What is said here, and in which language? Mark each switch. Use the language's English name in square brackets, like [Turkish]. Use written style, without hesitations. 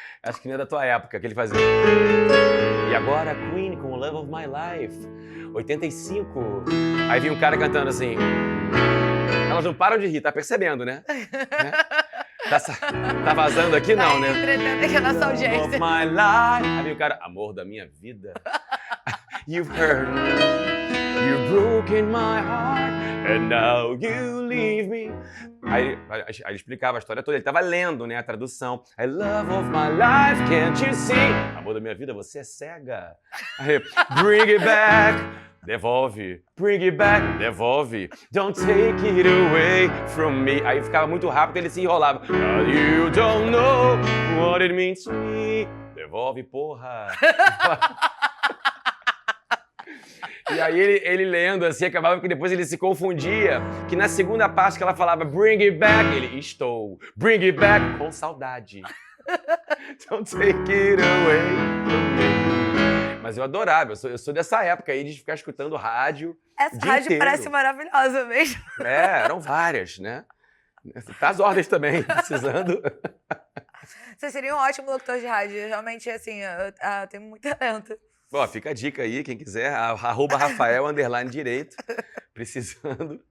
[Portuguese] Acho que não é da tua época, que ele fazia. E agora, Queen com Love of My Life, 85. Aí vinha um cara cantando assim. Elas não param de rir, tá percebendo, né? Tá vazando aqui, não, né? Entretendo aqui a nossa audiência. [English] Of my life. [Portuguese] Aí o cara, amor da minha vida. [English] You've hurt me, you've broken my heart, and now you leave me. [Portuguese] Aí ele explicava a história toda, ele tava lendo, né, a tradução. [English] I love of my life, can't you see? [Portuguese] Amor da minha vida, você é cega. [English] Aí, bring it back. [Portuguese] Devolve. [English] Bring it back. Devolve. Don't take it away from me. [Portuguese] Aí ficava muito rápido, ele se enrolava. [English] You don't know what it means to me. [Portuguese] devolve, porra. E aí ele lendo assim, acabava que depois ele se confundia, que na segunda parte que ela falava [English] bring it back, [Portuguese] ele estou, bring it back, com saudade. [English] Don't take it away from me. [Portuguese] Mas eu adorava, eu sou dessa época aí de ficar escutando rádio. Essa rádio inteiro. parece maravilhosa mesmo. Eram várias, né? Tá as ordens também, precisando. Você seria um ótimo locutor de rádio. Realmente, assim, eu tenho muito talento. Ó, fica a dica aí, quem quiser, @Rafael_direito, precisando.